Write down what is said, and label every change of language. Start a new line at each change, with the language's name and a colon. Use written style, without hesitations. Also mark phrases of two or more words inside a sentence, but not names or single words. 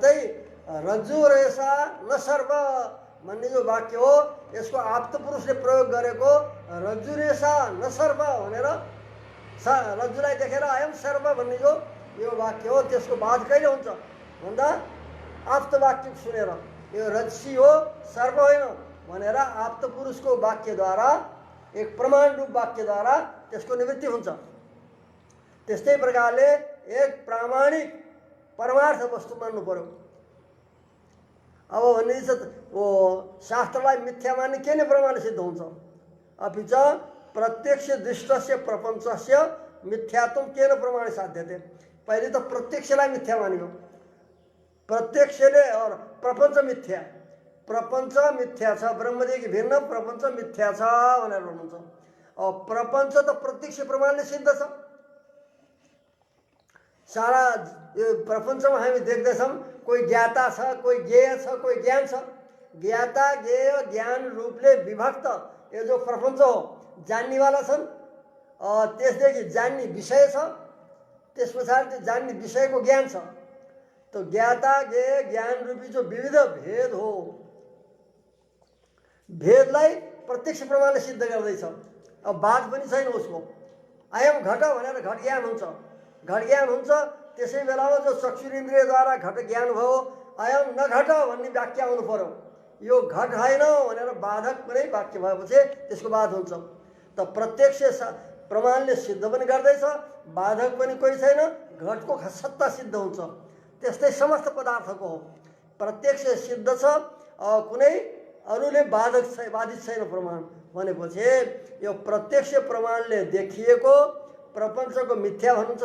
Nepali: जस्तै
Sanskrit: रज्जु रेसा न सर्प
Nepali: भन्ने जो वाक्य हो यसको आप्त पुरुषले प्रयोग गरेको
Sanskrit: रज्जु रेसा न सर्प
Nepali: भनेर रज्जुलाई देखेर
Sanskrit: अयम सर्प
Nepali: भन्ने जो यो वाक्य हो त्यसको बाध कहिले हुन्छ भन्दा आप्त वाक्य सुनेर यो रज्सी हो सर्प होइन भनेर आप्त पुरुषको वाक्यद्वारा एक प्रमाण रूप वाक्यद्वारा त्यसको निवृत्ति हुन्छ। त्यस्तै प्रकारले एक प्रामाणिक परमार्थ वस्तु मान्नु पर्यो। अब भन्ने वो शास्त्रलाई मिथ्या मान्ने के नै प्रमाण सिद्ध हुन्छ।
Sanskrit: अपि च प्रत्यक्ष दृष्टस्य प्रपञ्चस्य मिथ्यात्व केन प्रमाण साध्यते।
Nepali: पहिले त प्रत्यक्षलाई मिथ्या मानियो, प्रत्यक्षले और प्रपञ्च मिथ्या, प्रपञ्च मिथ्या छ, ब्रह्मदेखि भिन्न प्रपञ्च मिथ्या छ भनेर भन्नुहुन्छ। अब प्रपञ्च त प्रत्यक्ष प्रमाणले सिद्ध छ। सारा यो प्रपञ्चमा हामी देख्दैछौँ कोही ज्ञाता छ, कोही ज्ञेय छ, कोही ज्ञान छ। ज्ञाता ज्ञेय ज्ञान रूपले विभक्त यो जो प्रपञ्च हो जान्नेवाला छन्, त्यसदेखि जान्ने विषय छ, त्यस पछाडि त्यो जान्ने विषयको ज्ञान छ। तो ज्ञाता ज्ञेय ज्ञान रूपी जो विविध भेद हो, भेदलाई प्रत्यक्ष प्रमाणले सिद्ध गर्दैछ। अब बाध पनि छैन उसको।
Sanskrit: अयम घट
Nepali: भनेर घट ज्ञान हुन्छ, घट ज्ञान हुन्छ। त्यसै बेलामा जो चक्षुरिन्द्रियद्वारा घट ज्ञान भयो,
Sanskrit: अयम न घट
Nepali: भन्ने वाक्य आउनु पर्यो। यो घट होइन भनेर बाधक कुनै वाक्य भएपछि त्यसको बाध हुन्छ। त प्रत्यक्ष प्रमाणले सिद्ध पनि गर्दैछ, बाधक पनि कोही छैन, घटको सत्ता सिद्ध हुन्छ। त्यस्तै समस्त पदार्थको हो, प्रत्यक्ष सिद्ध छ, कुनै अरूले बाधित छैन प्रमाण भनेपछि यो प्रत्यक्ष प्रमाणले देखिएको प्रपञ्चको मिथ्या भन्नुहुन्छ।